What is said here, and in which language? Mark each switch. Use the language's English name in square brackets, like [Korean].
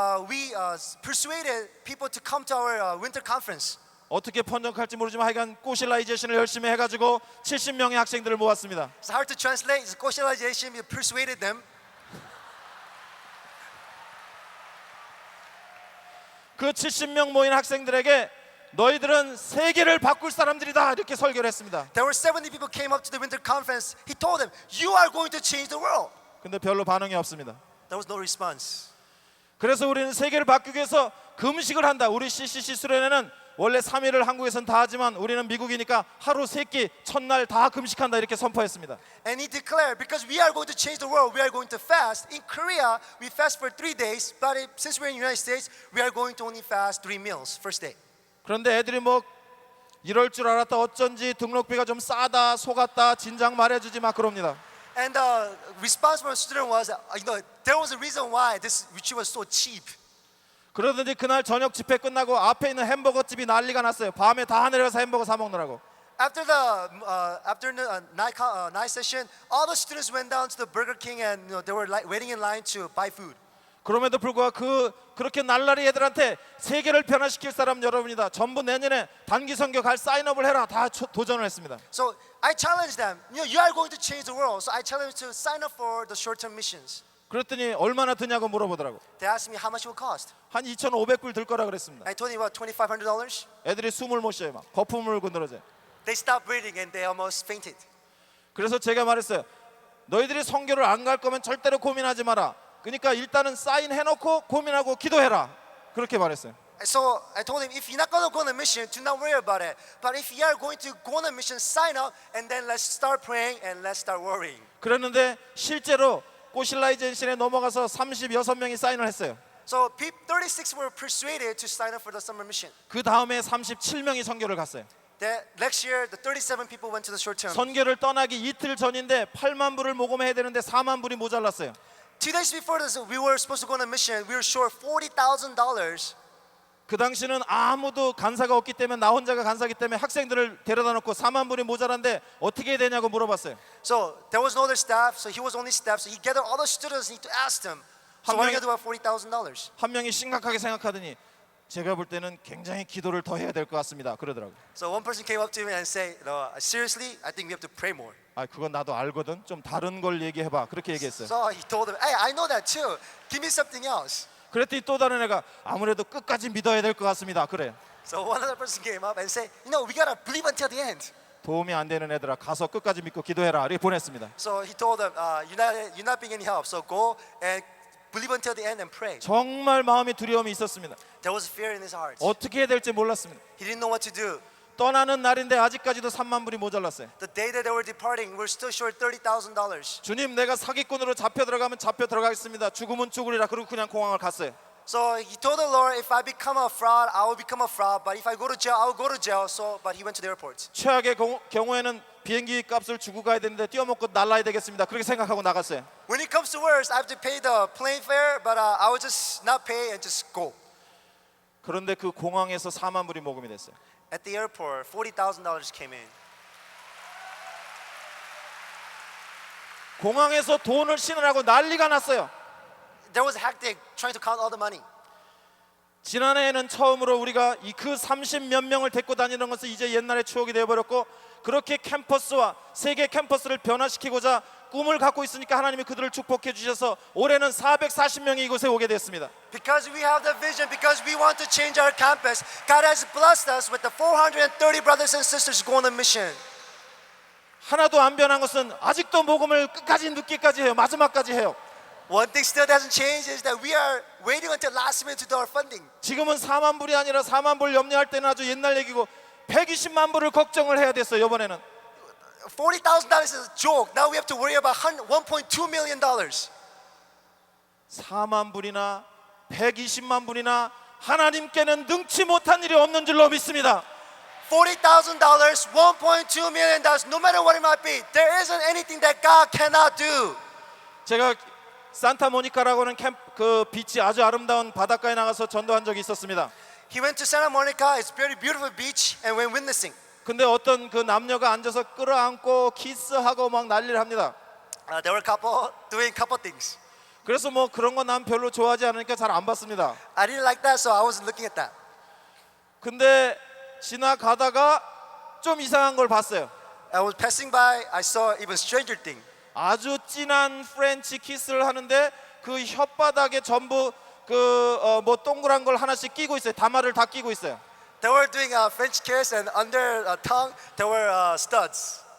[English] We persuaded people to come to our winter conference. [Korean] 어떻게 번역할지 모르지만 하여간 꼬실라이제이션을 열심히 해가지고 70명의 학생들을 모았습니다. [English] It's hard to translate. It's socialization. We persuaded them. [Korean] 그 70명 모인 학생들에게 너희들은 세계를 바꿀 사람들이다 이렇게 설교를 했습니다. [English] There were 70 people came up to the winter conference. He told them, "You are going to change the world." [Korean] 근데 별로 반응이 없습니다. [English] There was no response. [Korean] 그래서 우리는 세계를 바꾸기 위해서 금식을 한다. 우리 CCC 수련회는 원래 3일을 한국에서는 다 하지만 우리는 미국이니까 하루 3끼 첫날 다 금식한다 이렇게 선포했습니다. [English] And he declared, because we are going to change the world, we are going to fast. In Korea, we fast for 3 days, but since we're in the United States, we are going to only fast 3 meals, first day. [Korean] 그런데 애들이 뭐 이럴 줄 알았다, 어쩐지 등록비가 좀 싸다, 속았다, 진작 말해주지 마 그럽니다. [English] And the response from the student was, there was a reason why this retreat was so cheap. [Korean] 그러더니 그날 저녁 집회 끝나고 앞에 있는 햄버거 집이 난리가 났어요. 밤에 다 내려가서 햄버거 사 먹느라고. [English] After the afternoon night session, all the students went down to the Burger King and they were waiting in line to buy food. [Korean] 그럼에도 불구하고 그렇게 날라리 애들한테 세계를 변화시킬 사람 여러분이다. 전부 내년에 단기 선교 갈 사인업을 해라. 다 도전을 했습니다. [English] So I challenged them. You are going to change the world. So I challenged them to sign up for the short-term missions. [Korean] 그랬더니 얼마나 드냐고 물어보더라고. [English] They asked me how much it would cost. [Korean] 한 2,500불 들 거라 그랬습니다. [English] I told them about $2,500. [Korean] 애들이 숨을 못 쉬어요. 막 거품을 늘어져요. [English] They stopped breathing and they almost fainted. [Korean] 그래서 제가 말했어요. 너희들이 선교를 안 갈 거면 절대로 고민하지 마라. 그러니까 일단은 사인해놓고 고민하고 기도해라. 그렇게 말했어요. [English] So I told him, if you're not going to go on a mission, do not worry about it. But if you are going to go on a mission, sign up and then let's start praying and let's start worrying. [Korean] 그랬는데 실제로 꼬실라이젠신에 넘어가서 36명이 사인을 했어요. [English] So 36 were persuaded to sign up for the summer mission. [Korean] 그 다음에 37명이 선교를 갔어요. [English] Next year, the 37 people went to the short term. [Korean] 선교를 떠나기 이틀 전인데 8만 불을 모금해야 되는데 4만 불이 모자랐어요. [English] 2 days before this, we were supposed to go on a mission. We were short $40,000. [Korean] 그 당시는 아무도 간사가 없기 때문에 나 혼자가 간사기 때문에 학생들을 데려다 놓고 4만 불이 모자란데 어떻게 해야 되냐고 물어봤어요. [English] So there was no other staff, so he was only staff. So he gathered all the students and he asked them, so what are you going to do about $40,000? [Korean] 한 명이 심각하게 생각하더니 제가 볼 때는 굉장히 기도를 더 해야 될 것 같습니다. 그러더라고요. [English] So one person came up to me and said, seriously, I think we have to pray more. [Korean] 아, 그건 나도 알거든. 좀 다른 걸 얘기해봐. 그렇게 얘기했어요. [English] So he told them, hey, I know that too. Give me something else. [Korean] 그랬더니 또 다른 애가 아무래도 끝까지 믿어야 될 것 같습니다. 그래. [English] So one other person came up and said, we gotta believe until the end. [Korean] 도움이 안 되는 애들아 가서 끝까지 믿고 기도해라. 이렇게 보냈습니다. [English] So he told them, you're not being any help. So go and believe until the end and pray. [Korean] 정말 마음이 두려움이 있었습니다. [English] There was fear in his heart. [Korean] 어떻게 해야 될지 몰랐습니다. [English] He didn't know what to do. [Korean] 떠나는 날인데 아직까지도 3만 불이 모자랐어요. [English] The day that they were departing, we're still short $30,000. [Korean] 주님, 내가 사기꾼으로 잡혀 들어가면 잡혀 들어가겠습니다. 죽으면 죽으리라. 그리고 그냥 공항을 갔어요. [English] So he told the Lord, if I become a fraud, I will become a fraud. But if I go to jail, I will go to jail. So, but he went to the airport. [Korean] 최악의 경우에는 비행기 값을 주고 가야 되는데 뛰어먹고 날라야 되겠습니다. 그렇게 생각하고 나갔어요. [English] When it comes to worst, I have to pay the plane fare, but I will just not pay and just go. [Korean] 그런데 그 공항에서 4만 불이 모금이 됐어요. [English] At the airport, $40,000 came in. [Korean] 공항에서 돈을 신으라고 난리가 났어요. [English] There was hectic trying to count all the money. [Korean] 지난해에는 처음으로 우리가 그 30몇 명을 데리고 다니는 것은 이제 옛날의 추억이 되어버렸고, 그렇게 캠퍼스와 세계 캠퍼스를 변화시키고자 꿈을 갖고 있으니까 하나님이 그들을 축복해 주셔서 올해는 440명이 이곳에 오게 됐습니다. [English] Because we have the vision, because we want to change our campus, God has blessed us with the 430 brothers and sisters going on mission. [Korean] 하나도 안 변한 것은 아직도 모금을 끝까지 늦기까지 해요. 마지막까지 해요. [English] One thing still doesn't change is that we are waiting until last minute to do our funding. [Korean] 지금은 4만 불이 아니라 4만 불 염려할 때는 아주 옛날 얘기고 120만 불을 걱정을 해야 됐어요. 이번에는 [English] $40,000 is a joke. Now we have to worry about $1.2 million. [Korean] 4만 불이나 120만 불이나 하나님께는 능치 못한 일이 없는 줄로 믿습니다. [English] $40,000, $1.2 million, no matter what it might be, there isn't anything that God cannot do. [Korean] 제가 산타모니카라고 하는 그 비치 아주 아름다운 바닷가에 나가서 전도한 적이 있었습니다. [English] He went to Santa Monica. It's a very beautiful beach, and went witnessing. [Korean] 근데 어떤 그 남녀가 앉아서 끌어안고 키스하고 막 난리를 합니다. [English] There were a couple doing couple things. [Korean] 그래서 뭐 그런 거 난 별로 좋아하지 않으니까 잘 안 봤습니다. [English] I didn't like that, so I wasn't looking at that. [Korean] 근데 지나가다가 좀 이상한 걸 봤어요. [English] I was passing by. I saw even stranger thing. [Korean] 아주 진한 프렌치 키스를 하는데 그 혓바닥에 전부 뭐 동그란 걸 하나씩 끼고 있어요. 다마를 다 끼고 있어요. [English] They were doing a French kiss, and under tongue there were studs.